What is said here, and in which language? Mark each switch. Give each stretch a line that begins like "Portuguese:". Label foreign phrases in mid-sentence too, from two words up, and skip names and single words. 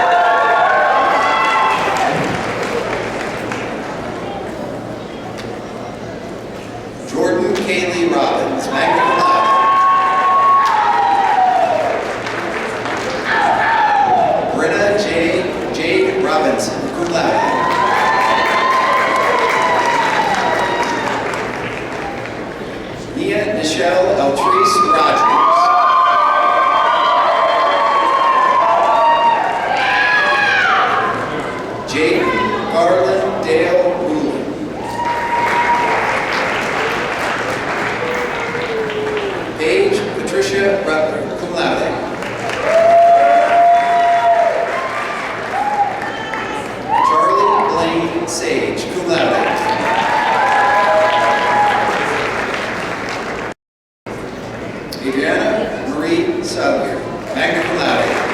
English: Jordan Kaylee Robbins,
Latin: magna cum laude.
English: Brenna Jade Robinson,
Latin: cum laude.
English: Nia Michelle Altrice Rogers. Jake Garland Dale Woolen. Paige Patricia Rutler,
Latin: cum laude.
English: Charlie Blaine Sage,
Latin: cum laude.
English: Adriana Marie Salyer,
Latin: magna cum laude.